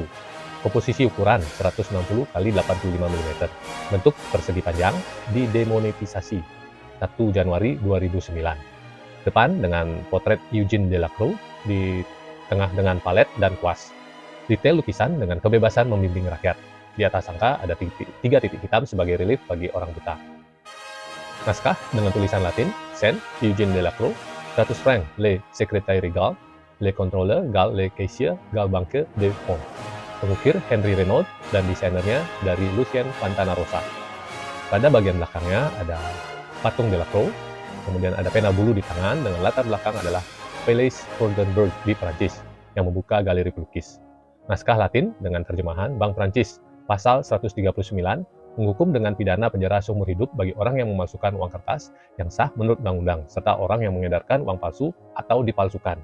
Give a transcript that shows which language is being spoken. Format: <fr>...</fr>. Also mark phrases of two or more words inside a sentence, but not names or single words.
<id>Komposisi ukuran 160 x 85 mm, bentuk persegi panjang, didemonetisasi 1 Januari 2009. Depan dengan potret Eugène Delacroix, di tengah dengan palet dan kuas. Detail lukisan dengan kebebasan membimbing rakyat. Di atas angka ada 3 titik hitam sebagai relief bagi orang buta. Naskah dengan tulisan Latin, Saint Eugène Delacroix, 100 francs,</id> <fr>le secrétaire gal, le contrôleur gal, le caissier gal banque de fonds.</fr> <id>Pengukir Henry Renaud dan desainernya dari Lucien Fontanarossa. Pada bagian belakangnya ada patung Delacroix, kemudian ada pena bulu di tangan, dengan latar belakang adalah Palais Rodenburg di Prancis yang membuka galeri pelukis. Naskah Latin dengan terjemahan Bank Prancis, Pasal 139, menghukum dengan pidana penjara seumur hidup bagi orang yang memalsukan uang kertas yang sah menurut undang-undang, serta orang yang mengedarkan uang palsu atau dipalsukan.</id>